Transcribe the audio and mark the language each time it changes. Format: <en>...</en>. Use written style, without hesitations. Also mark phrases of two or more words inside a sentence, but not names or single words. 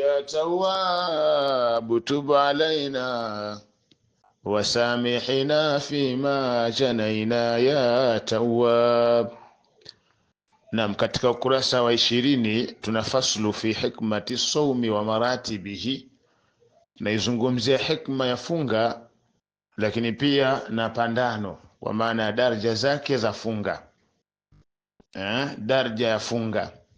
<ar>تواب تب علينا وسامحنا فيما جنينا يا تواب.</ar> <sw>Naam, katika ukurasa wa 20 tuna</sw> <ar>فصل في حكمة الصوم ومراتبه,</ar> <sw>naizungumzia hikma ya funga lakini pia na pandano, kwa maana ya daraja zake za funga. Daraja ya funga.</sw>